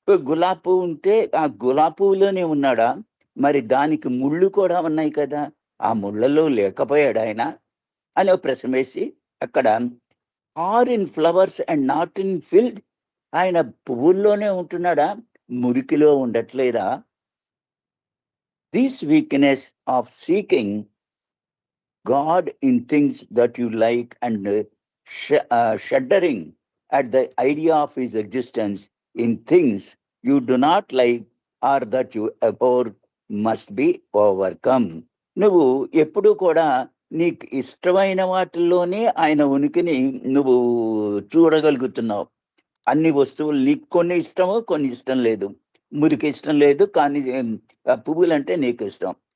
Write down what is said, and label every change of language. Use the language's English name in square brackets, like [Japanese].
[Telugu] గులాబీ పువ్వు ఉంటే ఆ గులాబీ పువ్వులోనే ఉన్నాడా? మరి దానికి ముళ్ళు కూడా ఉన్నాయి కదా, ఆ ముళ్ళలో లేకపోయాడు ఆయన అని ఒక ప్రశ్న వేసి, అక్కడ [English] Are in flowers and not in field. [Telugu] ఆయన పువ్వుల్లోనే ఉంటున్నాడా, మురికిలో ఉండట్లేదా? [English] This weakness of seeking God in things that you like and shuddering at the idea of his existence in things you do not like or that you abhor must be overcome. [Telugu] నువ్వు ఎప్పుడు కూడా నీకు ఇష్టమైన వాటిల్లోనే ఆయన ఉనికిని నువ్వు చూడగలుగుతున్నావు. అన్ని వస్తువులు నీకు కొన్ని ఇష్టము, కొన్ని ఇష్టం లేదు. మురికి ఇష్టం లేదు, కానీ పువ్వులంటే నీకు ఇష్టం.